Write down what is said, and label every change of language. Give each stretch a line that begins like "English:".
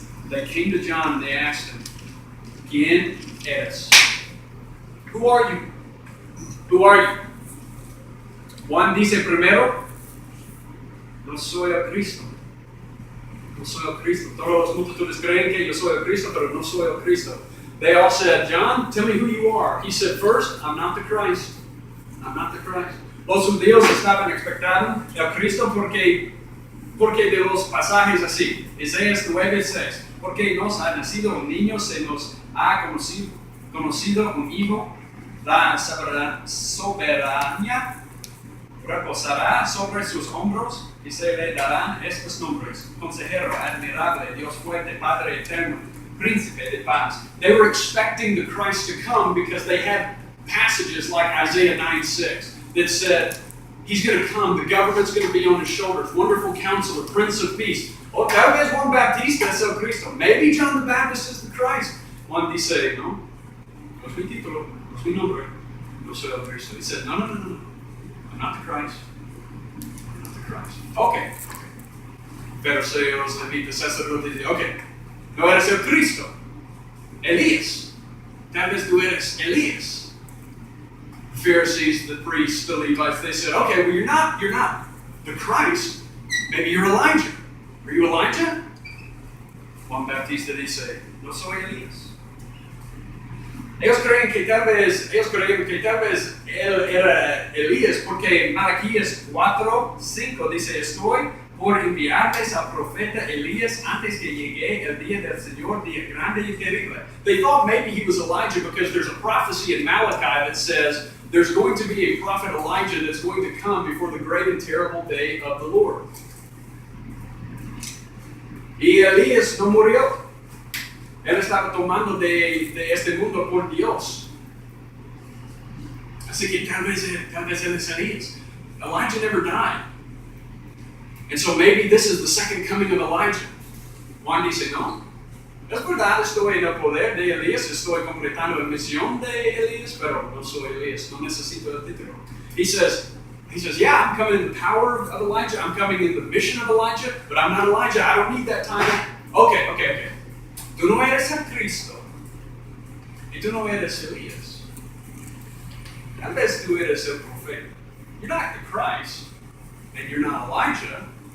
English: They came to John and they asked him,
Spanish: ¿Quién eres?
English: Who are you? Who are you?
Spanish: Juan dice primero, no soy el Cristo. No soy el Cristo. Todos los multitudes creen que yo soy el Cristo, pero no soy el Cristo.
English: They all said, John, tell me who you are. He said, first, I'm not the Christ. I'm not the Christ.
Spanish: Los judíos estaban expectando el Cristo porque de los pasajes así. Isaías 9:6. Porque nos ha nacido un niño, se nos ha conocido un hijo, la soberanía reposará sobre sus hombros y se le darán estos nombres: Consejero, Admirable, Dios fuerte, Padre eterno, Príncipe de paz.
English: They were expecting the Christ to come because they had passages like Isaiah 9:6 that said, He's going to come, the government's going to be on his shoulders, Wonderful Counselor, Prince of Peace.
Spanish: Oh, tal vez Juan Bautista es el Cristo.
English: Maybe John the Baptist is the Christ.
Spanish: Juan dice, no es mi título, no es mi nombre, no soy el Cristo.
English: He said, no. I'm not the Christ. I'm not the Christ. Okay.
Spanish: Fariseos, levitas, sacerdotes dicen, okay, no eres el Cristo. Elías. Tal vez tú eres Elías.
English: The Pharisees, the priests, the Levites, they said, okay, well you're not the Christ. Maybe you're Elijah. Are you Elijah?
Spanish: Juan Bautista dice, no soy Elías. Ellos creían que tal vez él era Elías porque Malaquías 4:5 dice, estoy por enviarles al profeta Elías antes que llegue el día del Señor, día grande y terrible.
English: They thought maybe he was Elijah because there's a prophecy in Malachi that says there's going to be a prophet Elijah that's going to come before the great and terrible day of the Lord.
Spanish: Y Elías no murió. Él estaba tomando de este mundo por Dios. Así que tal vez él es Elías.
English: Elijah never died. And so maybe this is the second coming of Elijah.
Spanish: Juan dice, no. Es verdad, estoy en el poder de Elías, estoy completando la misión de Elías, pero no soy Elías, no necesito el título.
English: He says, yeah, I'm coming in the power of Elijah, I'm coming in the mission of Elijah, but I'm not Elijah, I don't need that time. Okay.
Spanish: Tú no eres el Cristo, y tú no eres Elías. Tal vez tú eres el profeta.
English: You're not the Christ, and you're not Elijah.